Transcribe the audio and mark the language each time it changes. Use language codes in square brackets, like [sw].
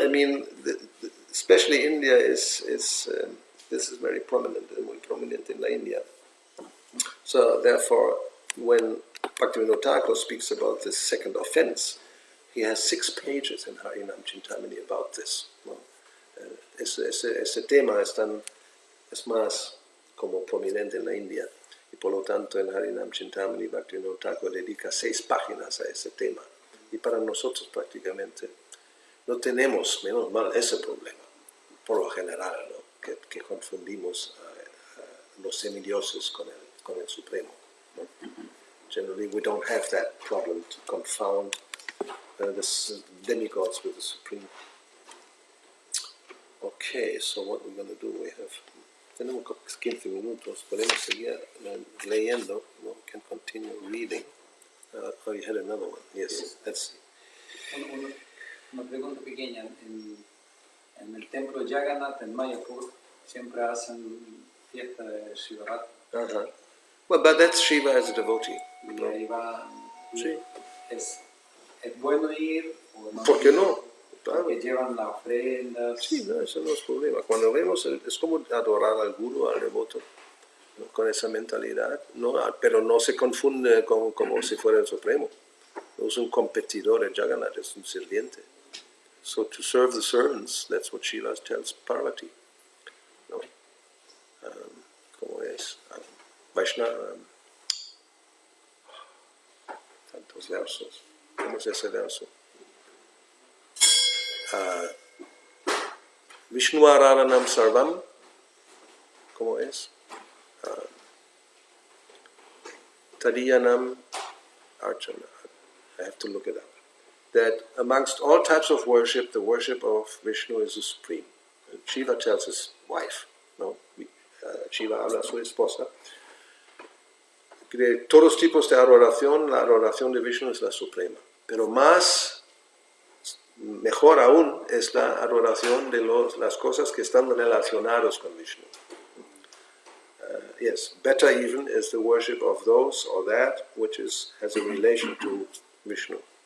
[en] I mean, especially India this is very prominent, [es] muy prominent in la India. [en] So therefore, when Bhaktivinoda Thakur speaks about this second offense, he has 6 pages in Harinam Chintamani about this. [es] ¿No? Ese tema es más como prominente en la India, y por lo tanto en Harinam Chintamani Bhaktivinoda Thakur dedica 6 páginas a ese tema. Y para nosotros prácticamente no tenemos, menos mal, ese problema, por lo general, ¿no? que confundimos los semidioses con el Supremo, ¿no? [en] Generally, we don't have that problem to confound the demigods with the Supreme. Okay, so what we're going to do, [es] tenemos 15 minutos, podemos seguir leyendo, no? [en] We can continue reading. Oh, you had another one. Yes, let's see. [es] Una pregunta pequeña. En el templo de Jagannath, en Mayapur, siempre hacen fiesta de Shivaratri. Uh-huh. [en] Well, but that's Shiva as a devotee. [es] Y No? ahí va. Sí. ¿Es bueno ir o no? ¿Por qué no? Claro. Porque llevan las ofrendas. Sí, no, eso no es problema. Cuando vemos, es como adorar al guru, al devoto, ¿no? Con esa mentalidad, ¿no? Pero no se confunde como si fuera el Supremo. No es un competidor, el Jagannath es un sirviente. [en] So to serve the servants, that's what Shiva tells Parvati, ¿no? [es] ¿Cómo es? Vaishnava, tantos versos. ¿Cómo es ese verso? [sa] Vishnu Araranam Sarvam, [es] ¿cómo es? [en] Tadiyanam Archana. I have to look it up. That amongst all types of worship, the worship of Vishnu is the supreme. And Shiva tells his wife, no? [es] Shiva habla a su esposa, que de todos tipos de adoración, la adoración de Vishnu es la suprema. Pero mejor aún es la adoración de las cosas que están relacionadas con Vishnu. [en] Yes, better even is the worship of those or that which has a relation to Vishnu.